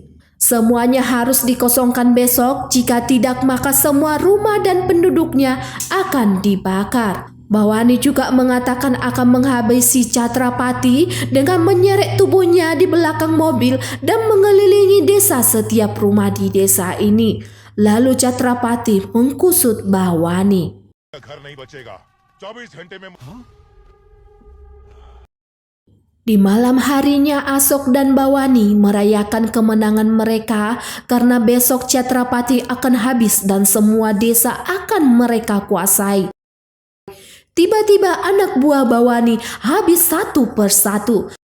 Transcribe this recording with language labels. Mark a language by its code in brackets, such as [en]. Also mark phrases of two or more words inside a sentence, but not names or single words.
[id] Semuanya harus dikosongkan besok, jika tidak maka semua rumah dan penduduknya akan dibakar. Bawani juga mengatakan akan menghabisi Catrapati dengan menyeret tubuhnya di belakang mobil dan mengelilingi desa setiap rumah di desa ini. Lalu Catrapati mengkusut Bawani. [hi] घर नहीं बचेगा 24 घंटे में [id] Di malam harinya Asok dan Bawani merayakan kemenangan mereka karena besok Catrapati akan habis dan semua desa akan mereka kuasai. Tiba-tiba anak buah Bawani habis satu persatu.